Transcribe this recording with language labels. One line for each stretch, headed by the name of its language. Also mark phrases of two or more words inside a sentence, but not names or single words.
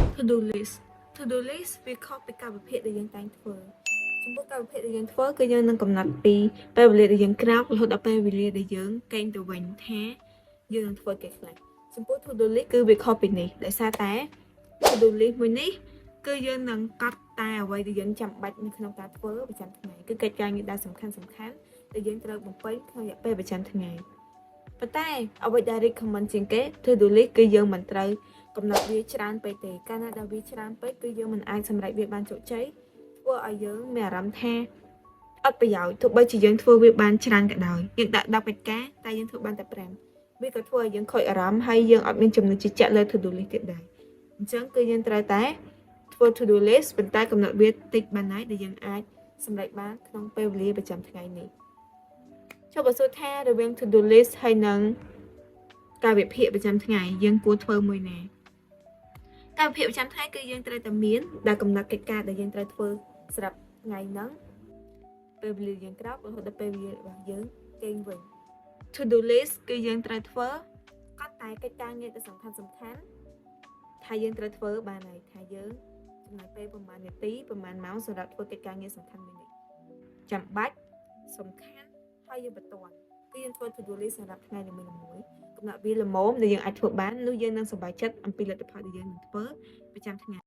English: to do list to do list
Khmer: វាខុសពីកាលវិភាគដែលយើងតែងធ្វើចំពោះកាលវិភាគដែលយើងធ្វើគឺយើងនឹងកំណត់ពីពេលវេលាដែលយើងក្រោករហូតដល់ពេលវេលាដែលយើងកេងទៅវិញថាយើងនឹងធ្វើគេខ្លះចំពោះ
English: to do list
Khmer: គឺវាខុសពីនេះដោយសារតែ
English: to do list
Khmer: មួយនេះគឺយើងនឹងកត់តែអ្វីដែលយើងចាំបាច់នៅក្នុងការធ្វើប្រចាំ ថ្ងៃគឺកិច្ចការងារដែលសំខាន់ដែលយើងត្រូវបំពេញក្នុងរយៈពេលប្រចាំថ្ងៃប៉ុន្តែអ្វីដែល recommend ជាងគេ
English: to do list
Khmer: គឺយើងមិនត្រូវកំណត់វាច្រើនពេកទេកាលណាដែលវាច្រើនពេកគឺយើងមិនអាចសម្រេចវាបានជោគជ័យធ្វើឲ្យយើងមានអារម្មណ៍ថាអត់ប្រយោជន៍ទោះ បីជាយើងធ្វើវាបានច្រើនក៏ដោយយើងដាក់10កិច្ចការតែយើងធ្វើបានតែ5វាក៏ធ្វើឲ្យយើងខូចអារម្មណ៍ហើយយើងអត់មានចំណុចជឿជាក់លើ
English: to do list
Khmer: ទៀតដែរអញ្ចឹងគឺយើងត្រូវតែធ្វើ
English: to do list
Khmer: ប៉ុន្តែកំណត់វាតិចបានហើយដែលយើងអាចសម្រេចបានក្នុងពេលវេលាប្រចាំថ្ងៃនេះចុះបើសួរថារវាង
English: to do list
Khmer: ហើយនឹងការ វិភាគប្រចាំថ្ងៃយើងគួរធ្វើមួយណាការវិភាគប្រចាំថ្ងៃគឺយើងត្រូវតែមានដែលកំណត់កិច្ចការដែលយើង ត្រូវធ្វើសម្រាប់ថ្ងៃហ្នឹងពេលវេលាយើងក្រោករហូតដល់ពេលវេលារបស់យើងកេងវិញ
English: to do list
Khmer: គឺយើងត្រូវធ្វើកត់តែកិច្ចការងារដែលសំខាន់ថាយើងត្រូវធ្វើបានហើយថាយើងចំណាយពេលប្រហែលនាទីប្រហែលម៉ោងសម្រាប់ធ្វើកិច្ចការងារសំខាន់មួយនេះចាំបាច់សំខាន់ហើយយើងបន្ទាន់គឺយើងធ្វើ
English: to do list
Khmer: សម្រាប់ថ្ងៃនីមួយៗកំណត់វាល្មមដែលយើងអាចធ្វើបាននោះយើងនឹងសប្បាយចិត្តអំពីលទ្ធផលដែលយើងនឹងធ្វើប្រចាំថ្ងៃ